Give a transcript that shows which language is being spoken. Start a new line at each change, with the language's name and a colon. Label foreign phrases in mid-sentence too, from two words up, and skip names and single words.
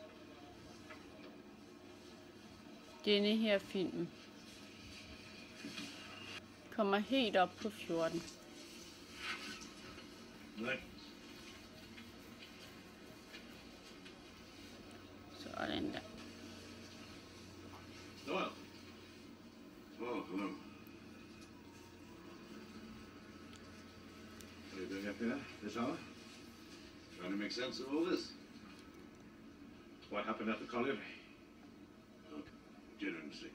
Danish: Denne her film kommer helt op på 14. Sådan der.
English: Noel. Oh, hello. What are you doing up here this hour? Trying to make sense of all this. What happened at the colliery? Oh, genuine mistake.